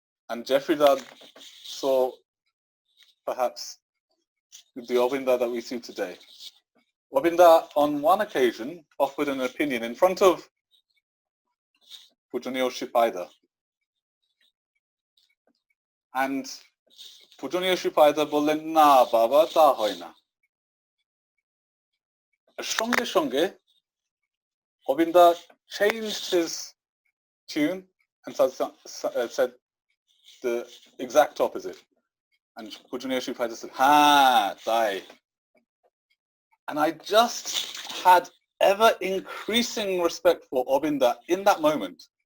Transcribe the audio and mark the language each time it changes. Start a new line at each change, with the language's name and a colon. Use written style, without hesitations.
English: And Jeffrey Dad saw perhaps the Obinda that we see today. Obinda, on one occasion, offered an opinion in front of Pujanio Shipaida.
Bangla: And Pujanio Shipaida বললেন, না বাবা, তা হয় না। সঙ্গে সঙ্গে,
English: Obinda changed his tune and said the exact opposite. And Pujanio Shipaida said, ha, tai. And I just had ever increasing respect for Obinda in that moment.